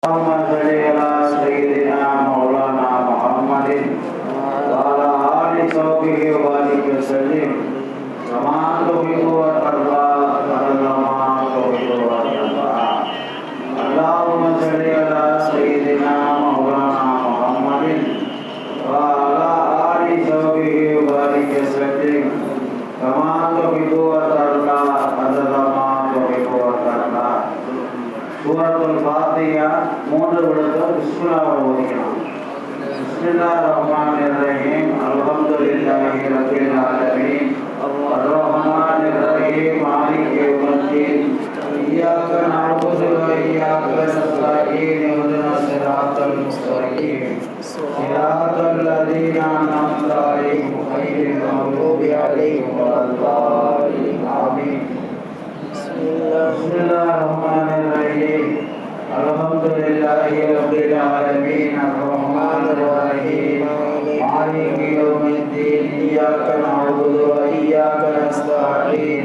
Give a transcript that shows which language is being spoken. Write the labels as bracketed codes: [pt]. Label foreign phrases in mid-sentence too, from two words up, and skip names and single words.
[ar] اللهم صل على سيدنا مولانا محمد وعلى آل صحبه وبارك وسلم كما تحب وترضى ما تحب وترضى. اللهم صل على سيدنا مولانا محمد وعلى آل صحبه وبارك وسلم كما تحب وترضى ما تحب وترضى. [ta] சூரத்துல் ஃபாத்திஹா மூன்று விழுத்தம் பிஸ்மில்லாஹ் ஓதிக்கலாம். [ar] بسم الله الرحمن الرحيم. الحمد لله رب العالمين. الرحمن الرحيم. مالك يوم الدين. إياك نعبد وإياك نستعين. اهدنا الصراط المستقيم. صراط الذين أنعمت عليهم غير المغضوب عليهم ولا الضالين. آمين. Bismillahirrahmanirrahim. الحمد لله رب العالمين. الرحمن الرحيم. مالك يوم الدين. إياك نعبد وإياك نستعين.